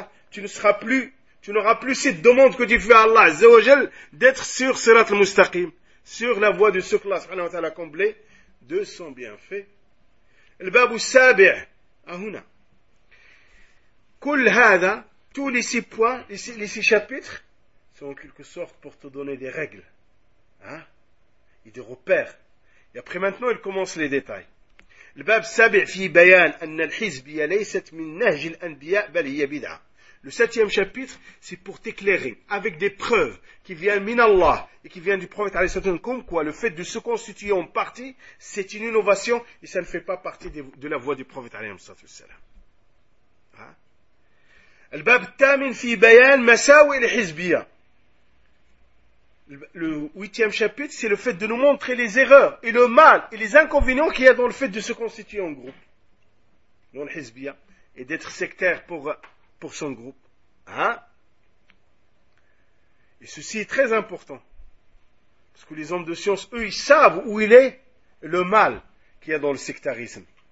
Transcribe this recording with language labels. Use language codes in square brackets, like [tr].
[fr] tu ne seras plus, tu n'auras plus cette demande que tu fais à Allah Azza wa Jal d'être sur Sirat al-Mustaqim, sur la voie de ce que Allah subhanahu wa ta'ala a comblé de son bienfait. [ar] Al-Babu Sabi' Ahuna. Kul hada, [fr] tous les six points, les six chapitres, sont en quelque sorte pour te donner des règles, et des repères. Et après maintenant, il commence les détails. [ar] الباب السابع في بيان أن الحزبية ليست من نهج الأنبياء بل هي بدعة. [fr] Le septième chapitre, c'est pour t'éclairer avec des preuves qui viennent min Allah et qui viennent du prophète عليه الصلاة والسلام. Comme quoi, le fait de se constituer en partie, c'est une innovation et ça ne fait pas partie de la voie du prophète عليه الصلاة والسلام. [ar] الباب الثامن في بيان مساوئ الحزبية. [fr] Le huitième chapitre, c'est le fait de nous montrer les erreurs et le mal et les inconvénients qu'il y a dans le fait de se constituer en groupe, dans le hizbiya, et d'être sectaire pour son groupe. Et ceci est très important, parce que les hommes de science, eux, ils savent où il est le mal qu'il y a dans le sectarisme.